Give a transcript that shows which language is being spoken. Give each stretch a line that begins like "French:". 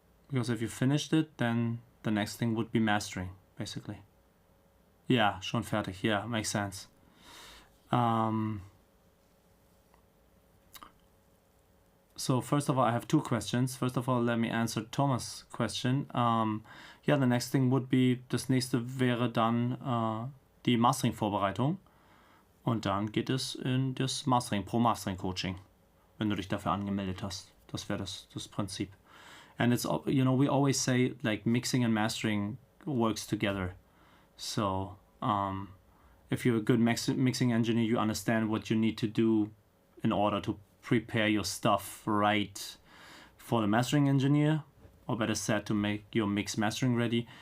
English: Because if you finished it, then the next thing would be mastering, basically. Yeah,
German: schon fertig.
English: Yeah, makes sense. So first of all, I have two questions. First of all, let me answer Thomas' question. Yeah, the next thing would be,
German: das nächste wäre dann die Mastering-Vorbereitung. Und dann geht es in das Mastering, Pro-Mastering-Coaching, wenn du dich dafür angemeldet hast. Das wäre das Prinzip.
English: And it's, you know, we always say, like, mixing and mastering works together. So, if you're a good mixing engineer, you understand what you need to do in order to prepare your stuff right for the mastering engineer, or better said, to make your mix mastering ready.